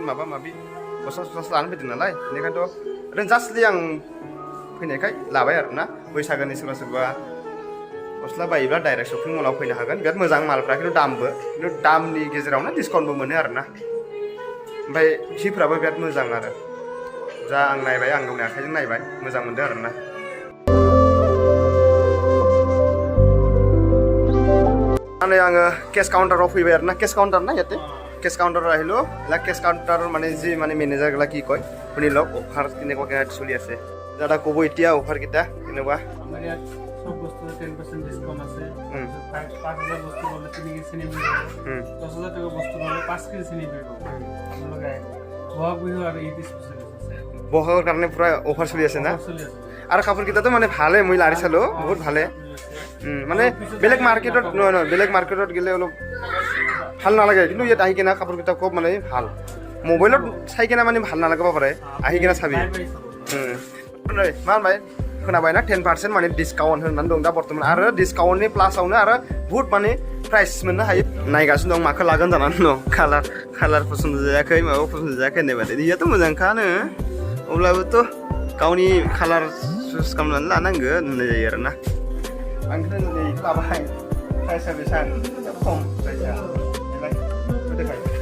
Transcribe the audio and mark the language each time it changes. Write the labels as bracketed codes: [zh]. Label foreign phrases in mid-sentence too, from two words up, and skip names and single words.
[brx] माबा माबि गस्ला लानानै फैदों नालाय बेनिखायनोथ' ओरैनो जास्टलि आं फैनायखाय लाबाय आरोना बैसागोनि सोरबा गस्ला बायोब्ला [en] direct shopping [brx] मलाव फैनो हागोन बिराद मोजां मालफ्रा खिन्थु दामनि गेजेरावनो डिसकाउन्टबो मोनो आरोना ओमफ्राय सिफ्राबो बिराद मोजां आरो जा आं नायबाय आं गावनि आखाइजों नायबाय मोजां मोनदों आरोना माने आङो केस काउन्टाराव फैबाय आरोना केस काउन्टार ना [as] ইয়াতে কেছ কাউণ্টাৰত আহিলোঁ এইবিলাক কেছ কাউণ্টাৰৰ মানে যি মানে মেনেজাৰগিলা কি কয় শুনি লওক অফাৰ কেনেকুৱাকৈ চলি আছে দাদা ক'ব এতিয়া অফাৰকেইটা কেনেকুৱা আমাৰ ইয়াত সব বস্তু 10% ডিসকাউন্ট আছে 5000 বস্তু হলে 3 কেজি চিনি দিব 10000 টাকা বস্তু হলে 5 কেজি চিনি দিব আপোনালোকে বহাগ বিহু আৰু ঈদ স্পেচিয়েল আছে বহাগৰ কাৰণে পুৰা অফাৰ চলি আছে না আৰু কাপোৰকেইটাতো মানে ভালে মই লাৰি চালোঁ বহুত ভালে মানে বেলেগ মাৰ্কেটত নহয় বেলেগ মাৰ্কেটত গ'লে অলপ ভাল নালাগে কিন্তু ইয়াত আহি কিনা কাপোৰকেইটা খুব মানে ভাল মোবাইলত চাই কিনা মানে ভাল নালাগিব পাৰে আহি কিনা চাবি [brx] नै मा होनबाय खोनाबायना 10% माने डिसकाउन्ट होननानै दं दा बर्थमान आरो डिसकाउन्टनि प्लासावनो आरो बुहुत माने प्राइस मोननो हायो नायगासिनो दं माखौ लागोन जानानै दं कालार पसन्द जायाखै माबा पसन्द जायाखै होननाय बादि इयाथ' मोजांखानो अब्लाबोथ' गावनि [en] colour choose [brx] खालामनानै लानांगोन होननाय जायो आरोना आंखौनो नै लाबाय प्राइसआ बेसेबां खम प्राइसआ नायलाय देखाय